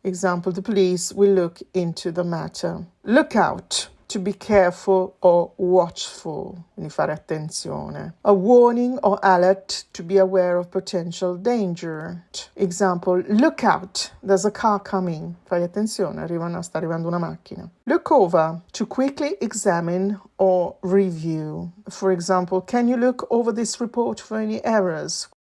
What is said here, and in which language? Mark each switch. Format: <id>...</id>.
<en>Example, the police will look into the matter. Look out, to be careful or watchful,</en> <it>quindi fare attenzione.</it> <en>A warning or alert, to be aware of potential danger. Example, look out, there's a car coming.</en> <it>Fai attenzione, sta arrivando una macchina.</it> <en>Look over, to quickly examine or review. For example, can you look over this report for any errors?</en>